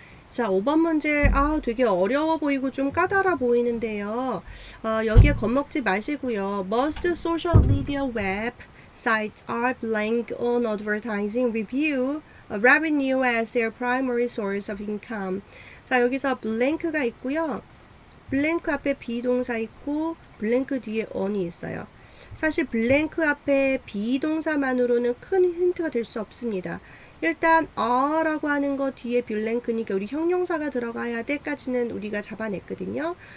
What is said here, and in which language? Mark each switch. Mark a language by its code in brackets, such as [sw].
[ko] 자, 5번 문제, 되게 어려워 보이고 좀 까다로워 보이는데요. 여기에 겁먹지 마시고요. [en] Most social media web sites are blank on advertising review, revenue as their primary source of income. [ko] 자, 여기서 blank가 있고요. 블랭크 앞에 비동사 있고 블랭크 뒤에 on이 있어요. 사실 블랭크 앞에 비동사만으로는 큰 힌트가 될 수 없습니다. 일단 are라고 하는 거 뒤에 블랭크니까 우리 형용사가 들어가야 돼까지는 우리가 잡아냈거든요.